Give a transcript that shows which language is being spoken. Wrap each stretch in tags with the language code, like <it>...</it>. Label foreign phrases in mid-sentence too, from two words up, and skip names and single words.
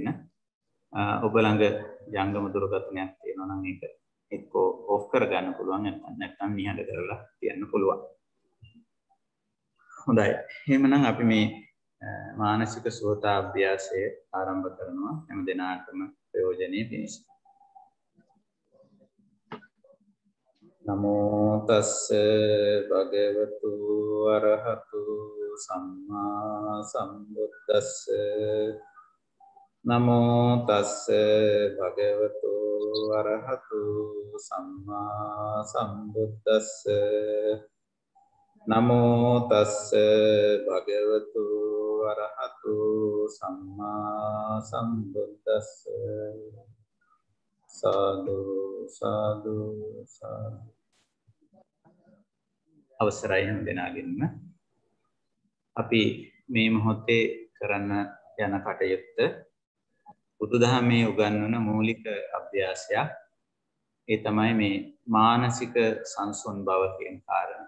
<si>ඔබ ළඟ ජංගම දුරකථනයක් තියෙනවා නම් ඒක එක්කෝ ඔෆ් කරගන්න පුළුවන් නැත්නම් නිහඬ කරලා තියන්න පුළුවන්. හොඳයි. එහෙමනම් අපි මේ මානසික සුවතා අභ්‍යාසය ආරම්භ කරනවා හැම දිනාටම ප්‍රයෝජනෙයි පිණිස.</si> <pi>නමෝ තස්ස භගවතු අරහතු සම්මා සම්බුද්දස්ස නමෝ තස්ස භගවතු අරහතු සම්මා සම්බුද්දස්ස නමෝ තස්ස භගවතු අරහතු සම්මා සම්බුද්දස්ස සාදු සාදු සාදු.</pi> <si>අවසරයි හැම දෙනාගෙන්ම අපි මේ මොහොතේ කරන්න යන කටයුත්ත බුදුදහමේ උගන්වන මූලික අභ්‍යාසයක්. ඒ තමයි මේ මානසික සංසුන් බව කියන කාරණා.</si>